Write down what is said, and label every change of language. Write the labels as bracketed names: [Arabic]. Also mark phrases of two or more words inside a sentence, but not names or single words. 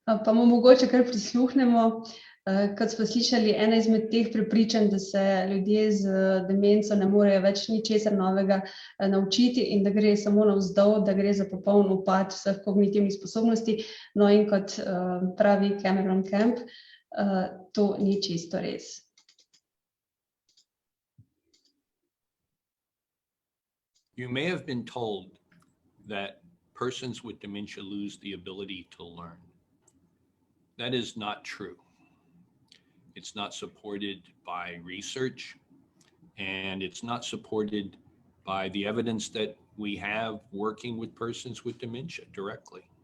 [Slovenian] Pa mu mogoče kar prisluhnemo. Kot smo slišali, ena izmed teh prepričanj, da se ljudje z demenco ne morejo več ničesar novega naučiti in da gre samo navzdol, da gre za popoln upad vseh kognitivnih sposobnosti. No, in kot pravi Cameron Camp, to ni čisto res. [English] You may have been told that persons with dementia lose the ability to learn. That is not true. It's not supported by research, and it's not supported by the evidence that we have working with persons with dementia directly.